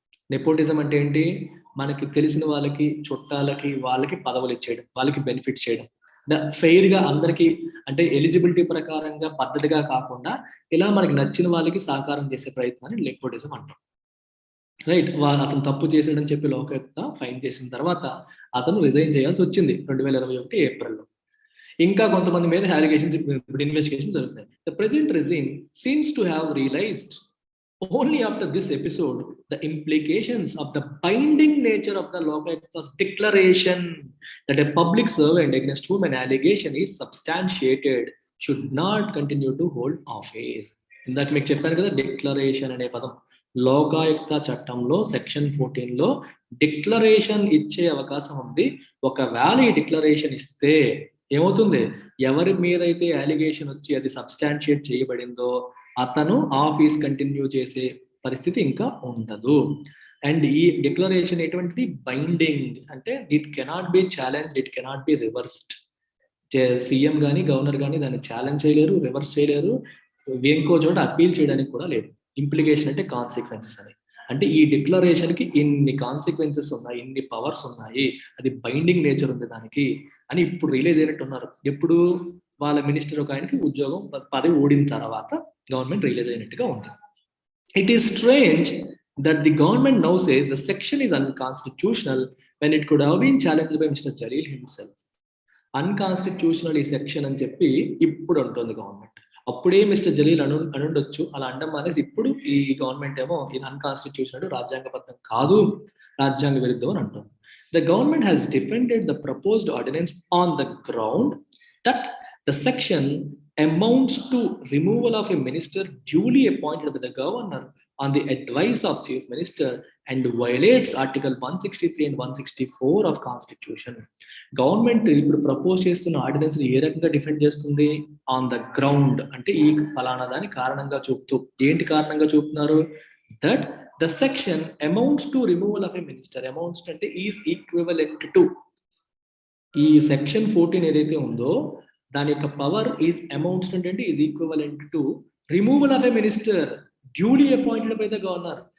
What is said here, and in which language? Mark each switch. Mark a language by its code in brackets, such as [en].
[te] Nepotism అంటే ఏంటి, మనకి తెలిసిన వాళ్ళకి, చుట్టాలకి, వాళ్ళకి పదవులు ఇచ్చేయడం, వాళ్ళకి బెనిఫిట్ చేయడం, ఫెయిర్ గా అందరికి, అంటే ఎలిజిబిలిటీ ప్రకారంగా పద్ధతిగా కాకుండా ఇలా మనకి నచ్చిన వాళ్ళకి సహకారం చేసే ప్రయత్నాన్ని నెపోటిజం అంటాం. రైట్. అతను తప్పు చేసాడని చెప్పి లోకాయుక్త ఫైన్ చేసిన తర్వాత అతను రిజైన్ చేయాల్సి వచ్చింది 2021 ఏప్రిల్లో. ఇంకా కొంతమంది మీద అలిగేషన్స్ ఇప్పుడు ఇన్వెస్టిగేషన్ జరుగుతున్నాయి. [en] The present regime seems to have realised Only after this episode, the implications of the binding nature of the Lokayukta's declaration that a public servant against whom an allegation is substantiated should not continue to hold office. [te] ఇందాక మీకు చెప్పాను కదా, declaration అనే పదం లోకాయుక్త చట్టంలో section 14లో declaration ఇచ్చే అవకాశం ఉంది. ఒకవేళ ఈ డిక్లరేషన్ ఇస్తే ఏమవుతుంది, ఎవరి మీదైతే అలిగేషన్ వచ్చి అది సబ్స్టాన్షియేట్ చేయబడిందో అతను ఆఫీస్ కంటిన్యూ చేసే పరిస్థితి ఇంకా ఉండదు. [en] And ఈ declaration ఎటువంటిది, binding, అంటే it cannot be challenge, it cannot be reversed. [te] CM కానీ గవర్నర్ కానీ దాన్ని ఛాలెంజ్ చేయలేరు, రివర్స్ చేయలేరు, ఇంకో చోట అప్పీల్ చేయడానికి కూడా లేదు. ఇంప్లికేషన్ అంటే కాన్సిక్వెన్సెస్ అని, అంటే ఈ డిక్లరేషన్ కి ఇన్ని కాన్సిక్వెన్సెస్ ఉన్నాయి, ఇన్ని పవర్స్ ఉన్నాయి, అది బైండింగ్ నేచర్ ఉంది దానికి అని ఇప్పుడు రిలీజ్ అయినట్టు ఉన్నారు. ఎప్పుడు వాళ్ళ మినిస్టర్ ఒక ఆయనకి ఉద్యోగం పదవి ఓడిన తర్వాత గవర్నమెంట్ రిలీజ్ అయినట్టుగా ఉంది. [en] It is strange that the government now says the section is unconstitutional when it could have been challenged by Mr. Jalil himself. [te] Unconstitutional ఈ సెక్షన్ అని చెప్పి ఇప్పుడు అంటుంది గవర్నమెంట్. అప్పుడే మిస్టర్ జలీల్ అనుండొచ్చు, అలా అండం అనేసి ఇప్పుడు ఈ గవర్నమెంట్ ఏమో ఇది అన్కాన్స్టిట్యూషనల్, రాజ్యాంగబద్ధం కాదు, రాజ్యాంగ విరుద్ధం అని అంటుంది. [en] The government has defended the proposed ordinance on the ground that the section amounts to removal of a minister duly appointed by the governor on the advice of chief minister and violates article 163 and 164 of constitution. [te] Government ఇప్పుడు propose చేస్తున్న ordinance ఏ రకంగా defend చేస్తుంది, [en] on the ground, [te] అంటే ఈ ఫలానా దాని కారణంగా చూపుతూ. ఏంటి కారణంగా చూపుతున్నారు, [en] that the section amounts to removal of a minister, amounts అంటే is equivalent to, [te] ఈ సెక్షన్ 14 ఏదైతే ఉందో దాని యొక్క [en] Power is amounts అంటే is equivalent to removal of a minister duly appointed by the governor.